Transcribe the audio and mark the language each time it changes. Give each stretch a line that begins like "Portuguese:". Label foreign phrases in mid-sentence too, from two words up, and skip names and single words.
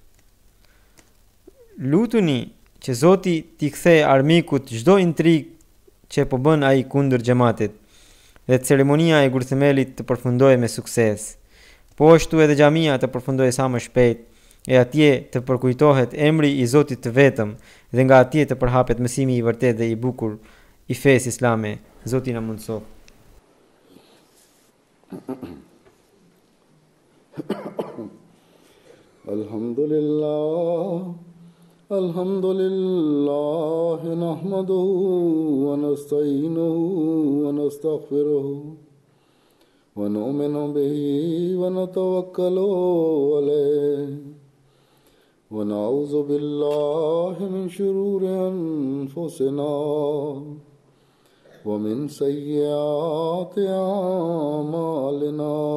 Albanian: Lutuni që Zoti t'i kthej armikut çdo intrig që po bën ai kundër xhamatit, dhe ceremonia e gurthemelit të përfundojë me sukses. Po ashtu edhe xhamia të përfundojë sa më shpejt, e atje të përkujtohet emri i Zotit të vetëm, dhe nga atje të përhapet mësimi i vërtet dhe i bukur i fesë islame. Zoti na mundsof.
Arabic: الحمد لله نحمده ونستعينه و ونستغفره ونؤمن به ونتوكل عليه ونعوذ بالله من شرور أنفسنا ومن سيئات أعمالنا.